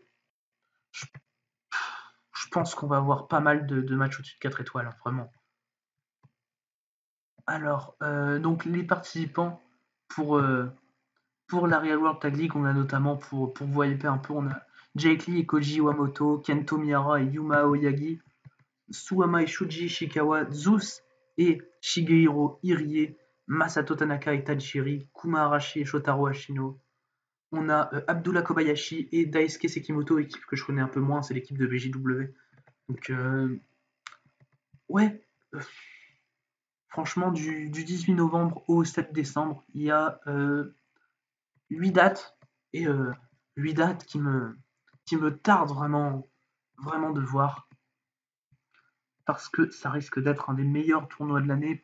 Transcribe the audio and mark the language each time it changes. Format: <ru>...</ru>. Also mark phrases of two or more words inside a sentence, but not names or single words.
<fr>Je, je pense qu'on va avoir pas mal de matchs au-dessus de 4 étoiles, hein, vraiment. Alors, donc les participants pour, euh, pour la Real World Tag League, on a notamment, pour vous hyper un peu, on a Jake Lee et Koji Iwamoto, Kento Miyara et Yuma Aoyagi, Suwama et Shuji Ishikawa, Zeus et Shigehiro Irie, Masato Tanaka et Tajiri, Kuma Arashi et Shotaro Ashino. On a Abdullah Kobayashi et Daisuke Sekimoto, équipe que je connais un peu moins, c'est l'équipe de BJW. Donc, ouais, franchement, du 18 novembre au 7 décembre, il y a 8 dates, et 8 dates qui me tardent vraiment de voir, parce que ça risque d'être un des meilleurs tournois de l'année.</fr>